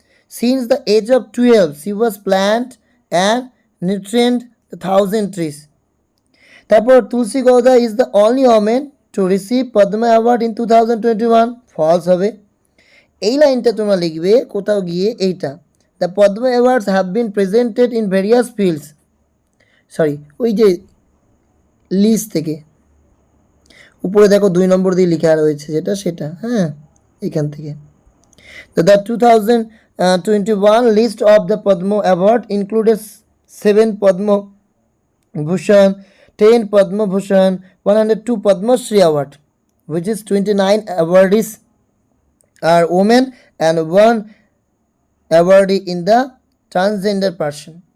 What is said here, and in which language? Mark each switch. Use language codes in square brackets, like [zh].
[en] Since the age of 12, she was plant and nurtured 1,000 trees. তারপর Tulsi Gowda is the only woman to receive Padma Award in 2021. [bn] False হবে। এই লাইনটা তোমরা লিখবে কোথাও গিয়ে এইটা, [en] the Padma awards have been presented in various fields, [bn] sorry ওই যে লিস্ট থেকে উপরে দেখো 2 নম্বর দিয়ে লেখা রয়েছে যেটা, সেটা হ্যাঁ এখান থেকে। [en] The 2021 list of the Padma Award included 7 Padma Bhushan, 10 Padma Bhushan, 102 Padma Shri Award, which is 29 awardees are women and 1 awardee in the transgender person.